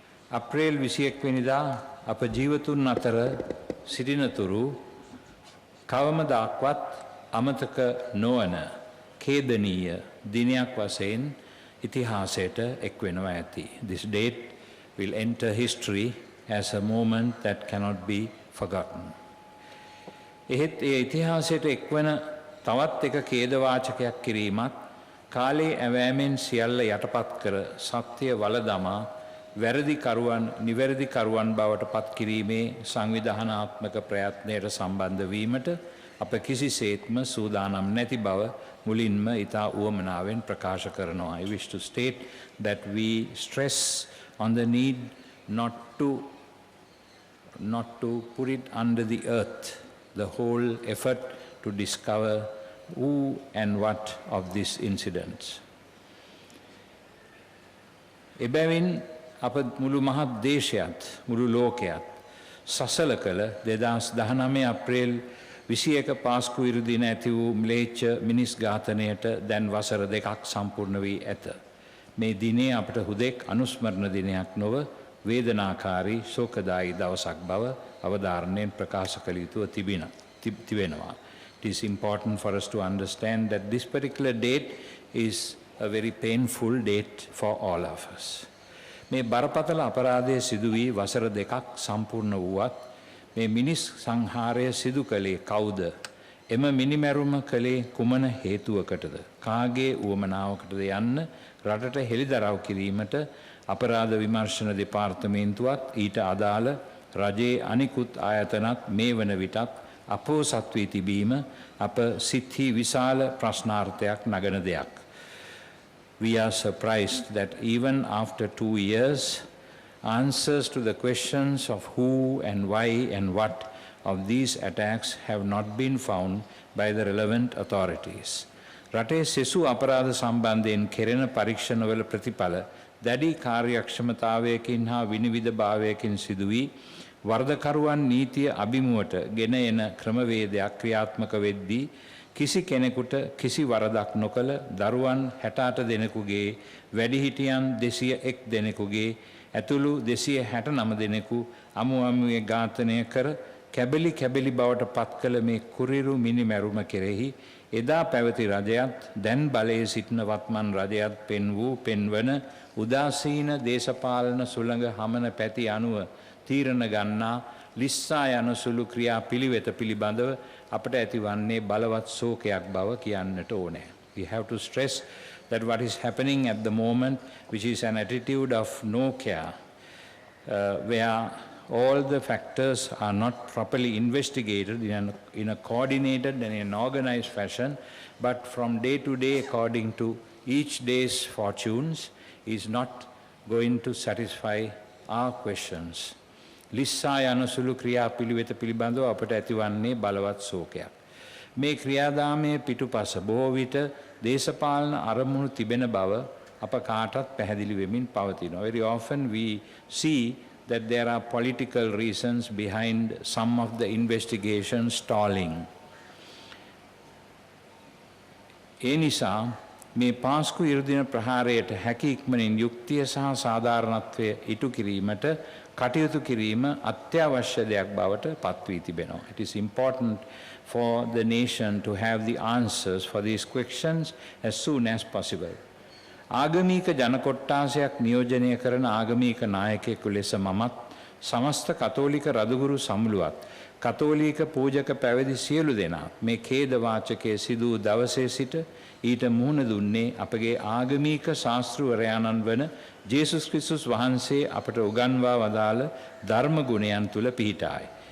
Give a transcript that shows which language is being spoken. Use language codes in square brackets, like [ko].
[si] අප්‍රේල් 21 වෙනිදා අප ජීවතුන් අතර සිටිනතුරු කවමදාක්වත් අමතක නොවන ඛේදනීය දිනයක් වශයෙන් ඉතිහාසයට එක් වෙනවා ඇති. [en] This date will enter history as a moment that cannot be forgotten. [si] එහෙත් ඒ ඉතිහාසයට එක්වන තවත් එක ඛේදවාචකයක් කිරීමත් කාලේ ඇවෑමෙන් සියල්ල යටපත් කර සත්‍ය වල දමා වැරදිකරුවන් නිවැරදිකරුවන් බවට පත් කිරීමේ සංවිධානාත්මක ප්‍රයත්නයට සම්බන්ධ වීමට අප කිසිසේත්ම සූදානම් නැති බව මුලින්ම ඉතා උවමනාවෙන් ප්‍රකාශ කරනවා. [en] I wish to state that we stress on the need not to put it under the earth, the whole effort to discover who and what of these incidents. [si] එබැවින් අප මුළු මහත් දේශයත් මුළු ලෝකයත් සසල කළ 2019 අප්‍රේල් 21 පාස්කු ඉරුදින ඇති වූ ම්ලේච්ඡ මිනිස් ඝාතනයට දැන් වසර 2ක් සම්පූර්ණ වී ඇත. මේ දිනේ අපට හුදෙක් අනුස්මරණ දිනයක් නොව වේදනාකාරී ශෝකදායී දවසක් බව අවධාරණයෙන් ප්‍රකාශ කළ යුතුව තිබෙනවා. [en] It is important for us to understand that this particular date is a very painful date for all of us. [si] මේ බරපතල අපරාධය සිදු වී වසර 2ක් සම්පූර්ණ වුවත් මේ මිනිස් සංහාරය සිදු කළේ කවුද? එම මිනිමැරුම කළේ කුමන හේතුවකටද? කාගේ උවමනාවකටද යන්න රටට හෙළිදරව් කිරීමට අපරාධ විමර්ශන දෙපාර්තමේන්තුවත් ඊට අදාළ රජයේ අනිකුත් ආයතනත් මේ වන විටත් අපෝසත් වී තිබීම අප සිත්හි විශාල ප්‍රශ්නාර්ථයක් නගන දෙයක්. [en] We are surprised that even after 2 years, answers to the questions of who and why and what of these attacks have not been found by the relevant authorities. [si] රටේ සෙසු අපරාධ සම්බන්ධයෙන් කෙරෙන පරීක්ෂණවල ප්‍රතිඵල දැඩි කාර්යක්ෂමතාවයකින් හා විනිවිදභාවයකින් සිදු වී වරදකරුවන් නීතිය අභිමුවට ගෙන එන ක්‍රමවේදයක් ක්‍රියාත්මක වෙද්දී කිසි කෙනෙකුට කිසි වරදක් නොකළ දරුවන් 68 දෙනෙකුගේ වැඩිහිටියන් 201 දෙනෙකුගේ ඇතුළු 269 දෙනෙකු අමුමුවේ ඝාතනය කර කැබලි බවට පත් කළ මේ කුරිරු මිනිමැරුම කෙරෙහි එදා පැවති රජයත් දැන් බලයේ සිටින වත්මන් රජයත් පෙන්වන උදාසීන දේශපාලන සුළඟ හමන පැති අනුව තීරණ ගන්නා ලිස්සා යන සුළු ක්‍රියා පිළිවෙත පිළිබඳව අපට ඇතිවන්නේ බලවත් ශෝකයක් බව කියන්නට ඕනේ. [en] We have to stress that what is happening at the moment, which is an attitude of no care, where all the factors are not properly investigated in a coordinated and an organized fashion, but from day to day according to each day's fortunes, is not going to satisfy our questions. [si] ලිස්සා යන සුළු ක්‍රියා පිළිවෙත පිළිබඳව අපට ඇතිවන්නේ බලවත් ශෝකයක්. මේ ක්‍රියාදාමයේ පිටුපස බොහෝ විට දේශපාලන අරමුණු තිබෙන බව අප කාටත් පැහැදිලි වෙමින් පවතිනවා. [en] Very often we see that there are political reasons behind some of the investigations stalling. [si] ඒ නිසා මේ පාස්කු ඉරුදින ප්‍රහාරයට හැකි ඉක්මනින් යුක්තිය සහ සාධාරණත්වය ඉටු කිරීමට කටයුතු කිරීම අත්‍යවශ්‍ය දෙයක් බවට පත් වී තිබෙනවා. [en] It is important for the nation to have the answers for these questions as soon as possible. [si] ආගමික ජනකොට්ටාසයක් නියෝජනය කරන ආගමික නායකයෙකු ලෙස මමත් සමස්ත කතෝලික රදගුරු සමුළුවත් කතෝලික පූජක පැවිදි සියලු දෙනා මේ ඛේද වාචකයේ සිදු දවසේ සිට ඊට මුහුණ දුන්නේ අපගේ ආගමික ශාස්ත්‍රවරයාණන් වන ජේසුස් ක්‍රිස්තුස් වහන්සේ අපට උගන්වා වදාළ ධර්ම ගුණයන් තුල පිහිටායි.